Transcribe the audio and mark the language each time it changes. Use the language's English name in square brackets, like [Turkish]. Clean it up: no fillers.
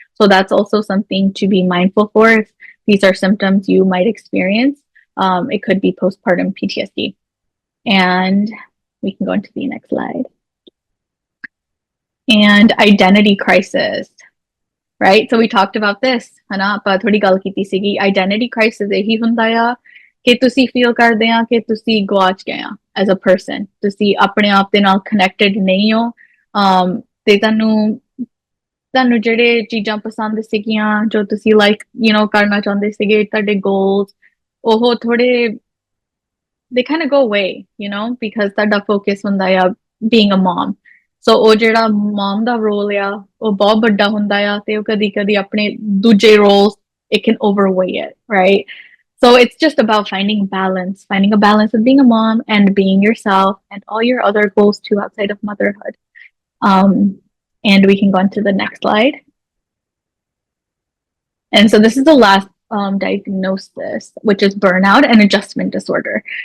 [English] So that's also something to be mindful for if these are symptoms you might experience. It could be postpartum PTSD. And we can go into the next slide. And identity crisis, right? So we talked about this, hana, [Punjabi] ਆਪਾਂ ਥੋੜੀ ਗੱਲ ਕੀਤੀ ਸੀਗੀ. Identity crisis ਇਹੀ ਹੁੰਦਾ ਆ ਕਿ ਤੁਸੀਂ feel ਕਰਦੇ ਆ ਕਿ ਤੁਸੀਂ ਗਵਾਚ ਗਏ ਆ [English] as a person. [Punjabi] ਤੁਸੀਂ ਆਪਣੇ ਆਪ ਦੇ ਨਾਲ connected ਨਹੀਂ ਹੋ, ਤੇ ਤੁਹਾਨੂੰ ਜਿਹੜੇ ਚੀਜ਼ਾਂ ਪਸੰਦ ਸੀਗੀਆਂ, ਜੋ ਤੁਸੀਂ like, you know, ਕਰਨਾ ਚਾਹੁੰਦੇ ਸੀਗੇ, ਤੁਹਾਡੇ goals, ਉਹ ਥੋੜੇ, [English] they kind of go away, you know, [Punjabi] because ਤੁਹਾਡਾ focus ਹੁੰਦਾ ਆ [English] being a mom. [Punjabi] So ਉਹ ਜਿਹੜਾ mom ਦਾ role ਆ, ਉਹ ਬਹੁਤ ਵੱਡਾ ਹੁੰਦਾ ਆ, ਤੇ ਉਹ ਕਦੀ ਆਪਣੇ ਦੂਜੇ roles, [English] it can overweigh it, right? So it's just about finding a balance of being a mom and being yourself and all your other goals too outside of motherhood. And we can go on to the next slide. And so this is the last diagnosis, which is burnout and adjustment disorder.